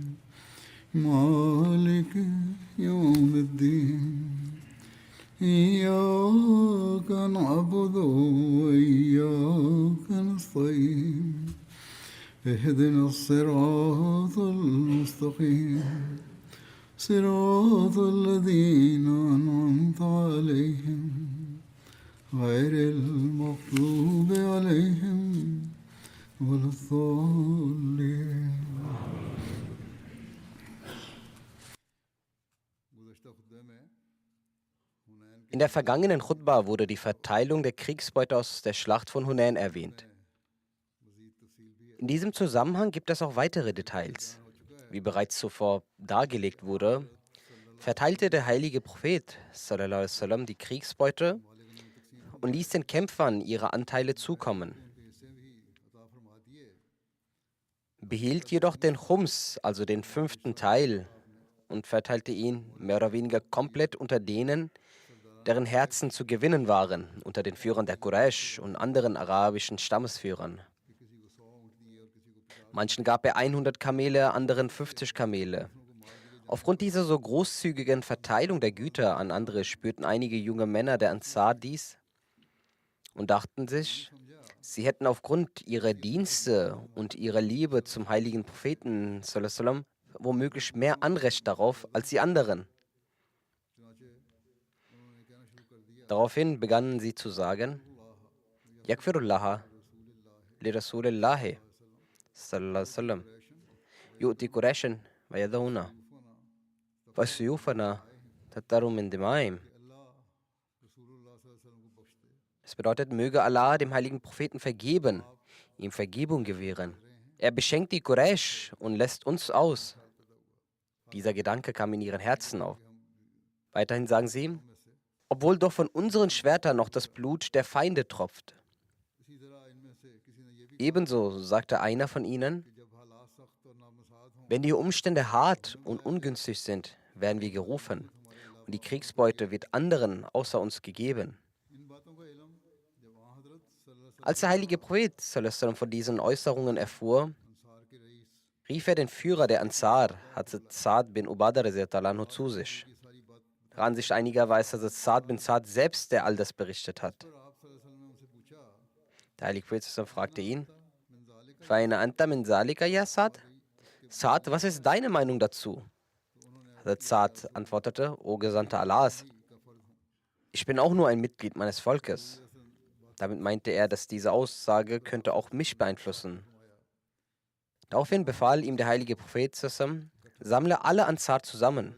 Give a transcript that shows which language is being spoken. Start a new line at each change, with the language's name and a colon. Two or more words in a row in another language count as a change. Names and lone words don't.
Arabic: مالك يوم الدين إياك نعبد وإياك نستعين اهدنا الصراط المستقيم صراط الذين أنعمت عليهم غير المغضوب عليهم ولا الضالين.
German: In der vergangenen Chutba wurde die Verteilung der Kriegsbeute aus der Schlacht von Hunain erwähnt. In diesem Zusammenhang gibt es auch weitere Details. Wie bereits zuvor dargelegt wurde, verteilte der heilige Prophet
Arabic: صلى الله عليه وسلم
German: die Kriegsbeute und ließ den Kämpfern ihre Anteile zukommen. Behielt jedoch den Chums, also den 5. Teil, und verteilte ihn mehr oder weniger komplett unter denen, deren Herzen zu gewinnen waren, unter den Führern der Quraysh und anderen arabischen Stammesführern. Manchen gab er 100 Kamele, anderen 50 Kamele. Aufgrund dieser so großzügigen Verteilung der Güter an andere spürten einige junge Männer der Ansar dies und dachten sich, sie hätten aufgrund ihrer Dienste und ihrer Liebe zum heiligen Propheten
Arabic: صلى الله عليه وسلم
German: womöglich mehr Anrecht darauf als die anderen. Daraufhin begannen sie zu sagen,
Arabic: يغفر الله لرسول الله صلى الله عليه وسلم يعطي قريشا ويدعنا وسيوفنا تقطر من دمائهم.
German: Das bedeutet, möge Allah dem heiligen Propheten vergeben, ihm Vergebung gewähren. Er beschenkt die Quraysh und lässt uns aus. Dieser Gedanke kam in ihren Herzen auf. Weiterhin sagen sie, obwohl doch von unseren Schwertern noch das Blut der Feinde tropft. Ebenso sagte einer von ihnen, wenn die Umstände hart und ungünstig sind, werden wir gerufen und die Kriegsbeute wird anderen außer uns gegeben. Als der heilige Prophet
Arabic: صلى الله عليه وسلم
German: von diesen Äußerungen erfuhr, rief er den Führer der Ansar, Hazrat Sa'd bin Ubadah
Arabic: رضي الله عنه,
German: zu sich. Der Ansicht einiger war es Hazrat Sa'd bin Sa'd selbst, der all das berichtet hat. Der heilige Prophet fragte ihn,
Arabic: فأين أنت من ذلك يا سعد?
German: Sa'd, was ist deine Meinung dazu? Hazrat Sa'd antwortete, O Gesandter Allahs, ich bin auch nur ein Mitglied meines Volkes. Damit meinte er, dass diese Aussage könnte auch mich beeinflussen. Daraufhin befahl ihm der heilige Prophet, sammle alle Ansar zusammen.